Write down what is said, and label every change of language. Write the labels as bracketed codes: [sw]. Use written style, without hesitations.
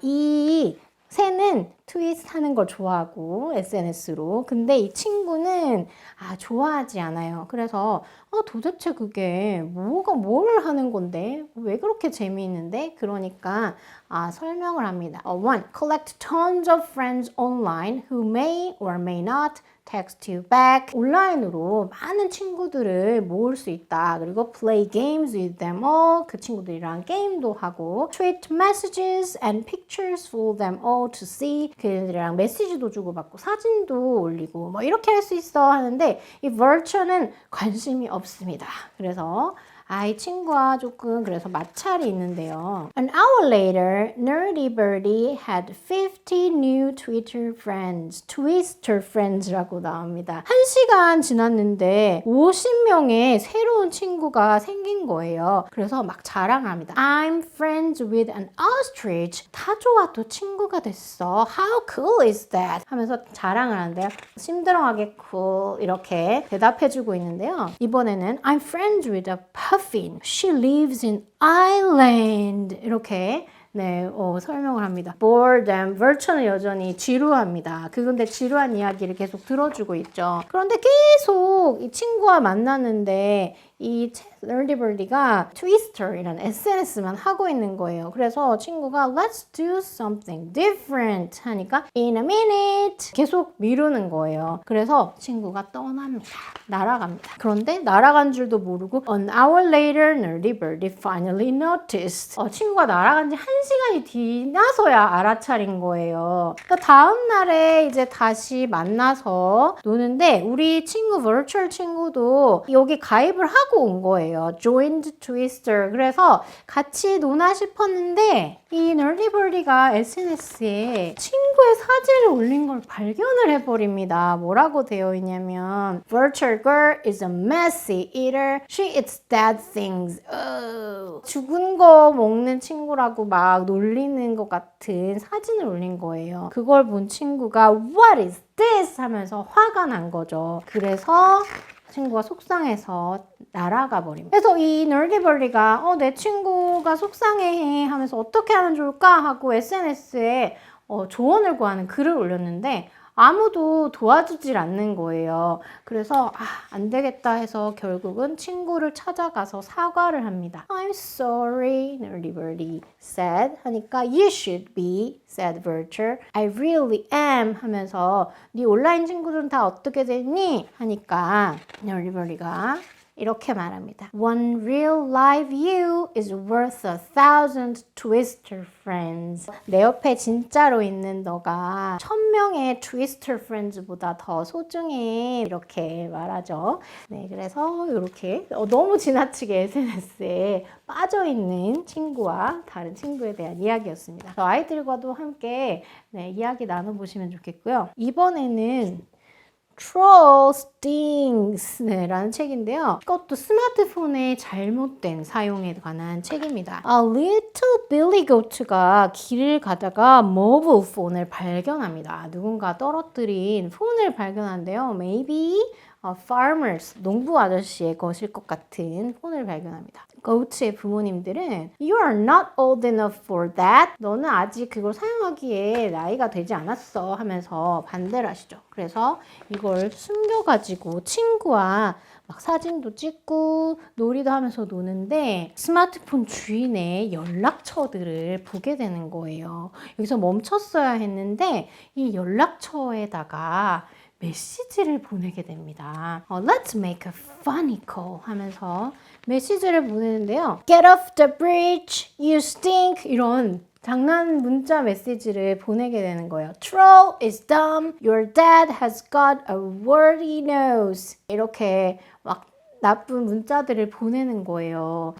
[ko] 이 새는 트윗 하는 걸 좋아하고 SNS로. 근데 이 친구는 좋아하지 않아요. 그래서 도대체 그게 뭘 하는 건데? 왜 그렇게 재미있는데? 그러니까 설명을 합니다. 1. [en] Collect tons of friends online who may or may not text you back. [ko] 온라인으로 많은 친구들을 모을 수 있다. 그리고 [en] play games with them all. [ko] 그 친구들이랑 게임도 하고 [en] tweet messages and pictures for them all to see. [ko] 그들이랑 메시지도 주고받고 사진도 올리고 이렇게 할 수 있어 하는데 이 virtue는 관심이 없습니다. 그래서 이 친구와 조금 그래서 마찰이 있는데요. [en] An hour later, Nerdy Birdie had 50 new Twitter friends. [ko] Twister friends라고 나옵니다. 1시간 지났는데 50명의 새로운 친구가 생긴 거예요. 그래서 막 자랑을 합니다. [en] I'm friends with an ostrich. [ko] 타조와 또 친구가 됐어. [en] How cool is that? [ko] 하면서 자랑을 하는데요. 심드렁하게 cool 이렇게 대답해주고 있는데요. 이번에는 [en] I'm friends with a puffin. She lives in Ireland. [ko] 이렇게 설명을 합니다. boredom, virtue는 여전히 지루합니다. 그런데 지루한 이야기를 계속 들어주고 있죠. 그런데 계속 이 친구와 만났는데 이 Nerdy Birdie가 Twister이라는 SNS만 하고 있는 거예요. 그래서 친구가 [en] Let's do something different [ko] 하니까 [en] In a minute [ko] 계속 미루는 거예요. 그래서 친구가 떠납니다. 날아갑니다. 그런데 날아간 줄도 모르고 [en] An hour later, Nerdy Birdie finally noticed. [ko] 친구가 날아간 지 1시간이 지나서야 알아차린 거예요. 그러니까 다음 날에 이제 다시 만나서 노는데 우리 친구, virtual 친구도 여기 가입을 하고 온 거예요. [en] Joined Twister. [ko] 그래서 같이 노나 싶었는데 이 Nerdy Birdie가 SNS에 친구의 사진을 올린 걸 발견을 해버립니다. 뭐라고 되어 있냐면 [en] Virtual girl is a messy eater. She eats dead things. [ko] 죽은 거 먹는 친구라고 막 놀리는 것 같은 사진을 올린 거예요. 그걸 본 친구가 [en] What is this? [ko] 하면서 화가 난 거죠. 그래서 친구가 속상해서 날아가 버립니다. 그래서 이 Nerdy Birdie가 내 친구가 속상해해 하면서 어떻게 하면 좋을까 하고 SNS에 조언을 구하는 글을 올렸는데 아무도 도와주질 않는 거예요. 그래서 안 되겠다 해서 결국은 친구를 찾아가서 사과를 합니다. [en] I'm sorry, Nerdy Birdie said. [ko] 하니까 [en] You should be, said Virtual. I really am [ko] 하면서 네 온라인 친구들은 다 어떻게 됐니? 하니까 Nerdy Birdie가 이렇게 말합니다. [en] One real live you is worth 1,000 twister friends. [ko] 내 옆에 진짜로 있는 너가 1,000명의 twister friends보다 더 소중해. 이렇게 말하죠. 그래서 이렇게 너무 지나치게 SNS에 빠져있는 친구와 다른 친구에 대한 이야기였습니다. 아이들과도 함께 이야기 나눠보시면 좋겠고요. 이번에는 Troll Stings 라는 책인데요. 이것도 스마트폰의 잘못된 사용에 관한 책입니다. Little Billy Goat가 길을 가다가 모바일 폰을 발견합니다. 누군가 떨어뜨린 폰을 발견한대요. [en] Maybe farmers, [ko] 농부 아저씨의 것일 것 같은 폰을 발견합니다. 고트의 부모님들은 [en] You are not old enough for that. [ko] 너는 아직 그걸 사용하기에 나이가 되지 않았어 하면서 반대를 하시죠. 그래서 이걸 숨겨가지고 친구와 막 사진도 찍고 놀이도 하면서 노는데 스마트폰 주인의 연락처들을 보게 되는 거예요. 여기서 멈췄어야 했는데 이 연락처에다가 메시지를 보내게 됩니다. [en] Let's make a funny call [ko] 하면서 메시지를 보내는데요. [en] Get off the bridge, you stink! [ko] 이런 장난 문자 메시지를 보내게 되는 거예요. [en] Troll is dumb, your dad has got a wordy nose. [ko] 이렇게 막 나쁜 문자들을 보내는 거예요.